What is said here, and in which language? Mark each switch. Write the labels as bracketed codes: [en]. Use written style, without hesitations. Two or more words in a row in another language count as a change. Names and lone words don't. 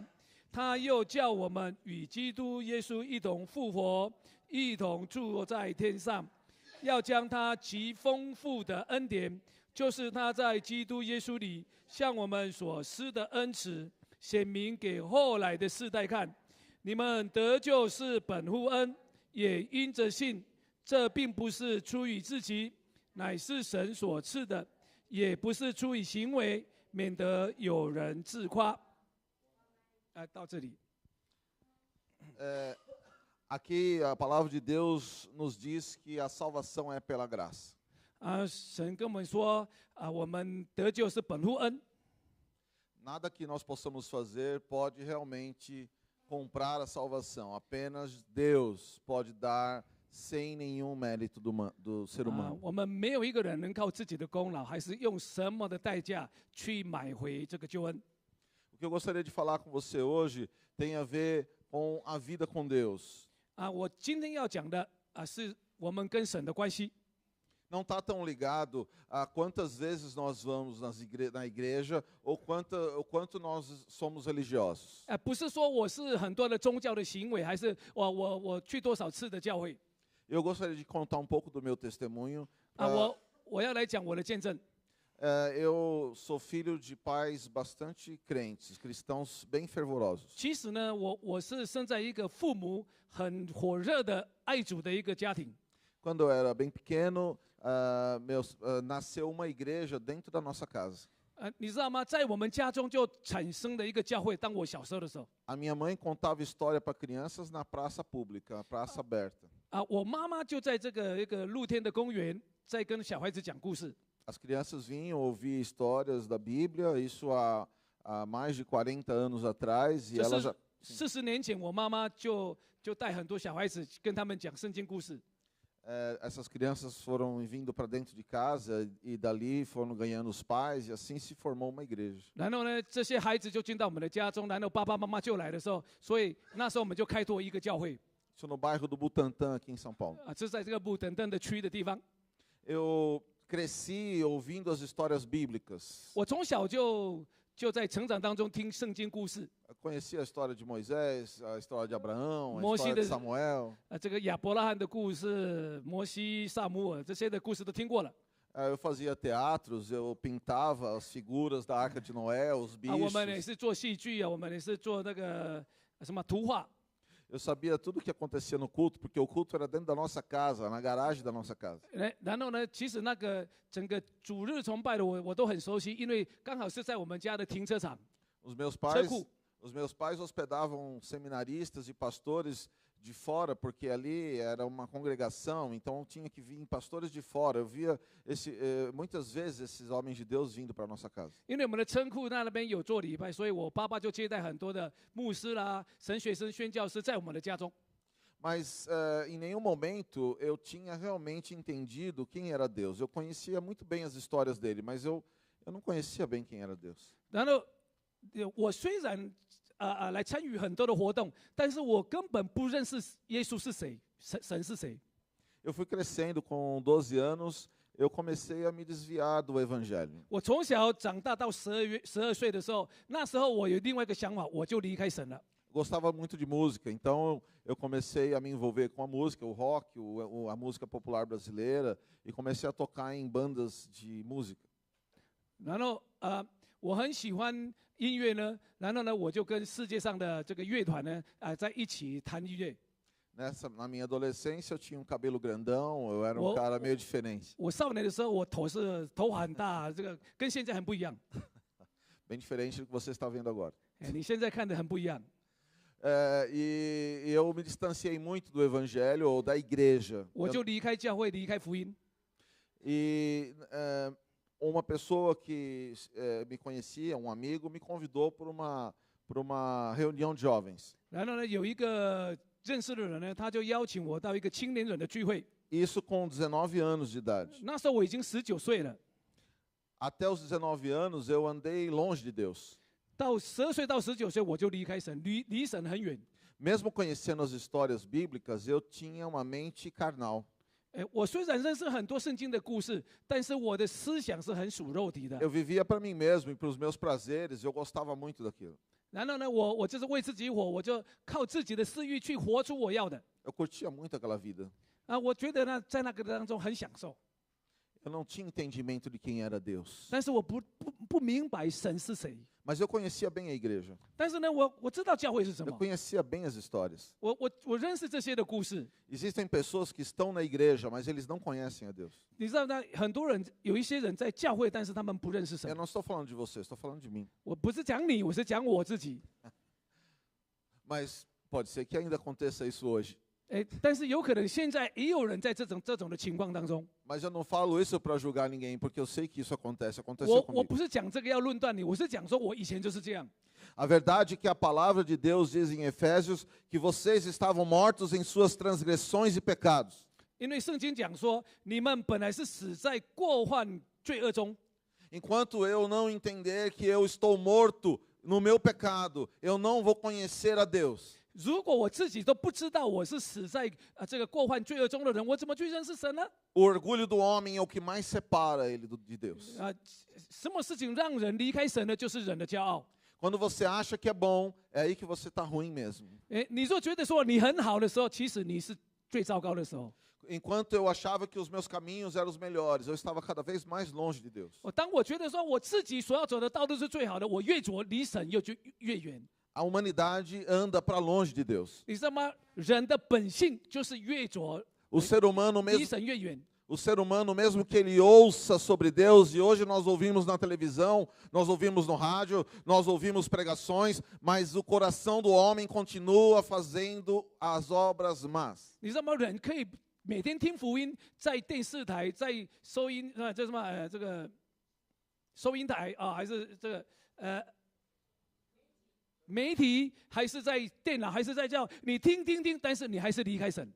[zh] 他又叫我们与基督耶稣一同复活，一同住在天上，要将他极丰富的恩典，就是他在基督耶稣里向我们所施的恩慈，显明给后来的世代看。你们得救是本乎恩，也因着信。这并不是出于自己，乃是神所赐的，也不是出于行为，免得有人自夸。到这里。 [pt] Aqui a palavra de Deus nos diz que a salvação é pela graça. [zh] 神跟我们说我们得救是本乎恩。 [pt] Nada que nós possamos fazer pode realmente comprar a salvação. Apenas Deus pode dar sem nenhum mérito do ser humano. [zh] 我们没有一个人能靠自己的功劳，还是用什么的代价去买回这个救恩。 [pt] O que eu gostaria de falar com você hoje tem a ver com a vida com Deus. [zh] 我今天要讲的是我们跟神的关系。 [pt] Não está tão ligado a quantas vezes nós vamos na igreja ou quanto nós somos religiosos. [zh] 不是说我是很多的宗教的行为，还是我去多少次的教会。 [pt] Eu gostaria de contar um pouco do meu testemunho. [zh] 我要来讲我的见证。 [pt] Eu sou filho de pais bastante crentes, cristãos bem fervorosos. [zh] 其实呢，我是生在一个父母很火热的爱主的一个家庭。 [pt] Quando eu era bem pequeno, nasceu uma igreja dentro da nossa casa. [zh] 你知道吗？在我们家中就产生了一个教会。当我小时候的时候， [pt] A minha mãe contava história para crianças na praça pública, na praça aberta. [zh] 我妈妈就在这个一个露天的公园，在跟小孩子讲故事。 [pt] As crianças vinham ouvir histórias da Bíblia, isso há mais de 40 anos atrás, e ela já [zh] 40 年前，我妈妈就带很多小孩子跟他们讲圣经故事。 [pt] essas crianças foram vindo para dentro de casa e dali foram ganhando os pais e assim se formou uma igreja. [zh] 然后呢，这些孩子就进到我们的家中，然后爸爸妈妈就来的时候，所以那时候我们就开拓一个教会。 [pt] Isso no bairro do Butantã, aqui em São Paulo. [zh] 这是在这个布等等的区的地方。 [pt] Eu cresci ouvindo as histórias bíblicas. [zh] 我从小就在成长当中听圣经故事。 [pt] Eu conhecia a história de Moisés, a história de Abraão, a Moisés história de Samuel. [zh] 这个亚伯拉罕的故事、摩西、萨姆尔这些的故事都听过了。 [pt] Eu fazia teatros, eu pintava as figuras da Arca de Noé, os [zh] 啊，我们也 [pt] bichos. [zh] 是做戏剧啊，我们也是做那个什么图画。 [pt] Eu sabia tudo o que acontecia no culto, porque o culto era dentro da nossa casa, na garagem da nossa casa. [zh] 然后呢，其实那个整个主日崇拜的我都很熟悉，因为刚好是在我们家的停车场。 [pt] Os meus 车 pais, 库 os meus pais hospedavam seminaristas e pastores de fora, porque ali era uma congregação, então tinha que vir pastores de fora. Eu via muitas vezes esses homens de Deus vindo para a nossa casa. [zh] 因为我们的车库那边有做礼拜，所以我爸爸就接待很多的牧师啦、神学生、宣教师在我们的家中。 [pt] Mas em nenhum momento eu tinha realmente entendido quem era Deus. Eu conhecia muito bem as histórias dele, mas eu não conhecia bem quem era Deus. [zh] 然后我虽然来参与很多的活动，但是我根本不认识耶稣是谁，神是谁。 [pt] Eu fui crescendo com 12 anos, eu comecei a me desviar do evangelho. [zh] 我从小长大到12岁的时候，那时候我有另外一个想法，我就离开神了。 [pt] Gostava muito de música, então eu comecei a me envolver com a música, o rock, a música popular brasileira, e comecei a tocar em bandas de música. [zh] 然后我很喜欢音乐呢，然后呢，我就跟世界上的这个乐团呢在一起弹音乐。 [pt] Na minha adolescência eu tinha um cabelo grandão, eu era um cara meio diferente. [zh] 我少年的时候，我头发很大，这个跟现在很不一样。 [pt] Bem diferente do que você está vendo agora. [zh] 你现在看的很不一样。 [pt] E eu me distanciei muito do evangelho ou da igreja. [zh] 我就离开教会，离开福音。 [pt] E uma pessoa que me conhecia, um amigo, me convidou para uma reunião de jovens. [zh] 然后呢，有一个认识的人呢，他就邀请我到一个青年人的聚会。 [pt] Isso com 19 anos de idade. [zh] 那时候我已经19岁了。 [pt] Até os 19 anos eu andei longe de Deus. [zh] 到12岁到19岁，我就离开神，离神很远。 [pt] Mesmo conhecendo as histórias bíblicas, eu tinha uma mente carnal. [zh] 我虽然认识很多圣经的故事，但是我的思想是很属肉体的。 [pt] Eu vivia para mim mesmo e para os meus prazeres, eu gostava muito daquilo. [zh] 然后呢，我就是为自己活，我就靠自己的私欲去活出我要的。 [pt] Eu curtia muito aquela vida. [zh] 我觉得呢，在那个当中很享受。 [pt] Eu não tinha entendimento de quem era Deus. [zh] 但是我不明白神是谁。 [pt] Mas eu conhecia bem a igreja. [zh] 但是呢，我知道教会是什 Eu 么， [pt] conhecia bem as histórias. [zh] 我认识这些的故事。 [pt] Existem pessoas que estão na igreja, mas eles não conhecem a Deus. [zh] 你知道呢，很多人有一些人在教会，但是他们不认识 Eu 神。 [pt] não estou falando de você, estou falando de mim. [zh] 我不是讲你，我是讲我自己。 [pt] Mas pode ser que ainda aconteça isso hoje. [zh] 但是有可能现在也有人在这种的情况当中。 [pt] Mas eu não falo isso para julgar ninguém, porque eu sei que isso acontece. Aconteceu 我 comigo. [zh] 不是讲这个要论断你，我是讲说我以前就是这样。 [pt] A verdade é que a palavra de Deus diz em Efésios que vocês estavam mortos em suas transgressões e pecados. [zh] 因为圣经讲说，你们本来是死在过犯罪恶中。 [pt] Enquanto eu não entender que eu estou morto no meu pecado, eu não vou conhecer a Deus. [zh] 如果我自己都不知道我是死在这个过犯罪恶中的人，我怎么去认识神呢？ [pt] O orgulho do homem é o que mais separa ele de Deus. [zh] 什么事情让人离开神呢？就是人的骄傲。 [pt] Quando você acha que é bom, é aí que você está ruim mesmo. [zh] 你若觉得说你很好的时候，其实你是最糟糕的时候。 [pt] Enquanto eu achava que os meus caminhos eram os melhores, eu estava cada vez mais longe de Deus. [zh] 当我觉得说我自己所要走的道路是最好的，我越走离神就越远。 [pt] A humanidade anda para longe de Deus. [zh] 你知道吗？人的本性就是越走 [pt] O ser humano 离 mesmo, [zh] 神越远。 [pt] o ser humano mesmo que ele ouça sobre Deus, e hoje nós ouvimos na televisão, nós ouvimos no rádio, nós ouvimos pregações, mas o coração do homem continua fazendo as obras más. [zh] 你知道吗？人可以每天听福音，在电视台、在收音这什么这个收音台还是这个媒体，还是在电脑，还是在叫你听，但是你还是离开神。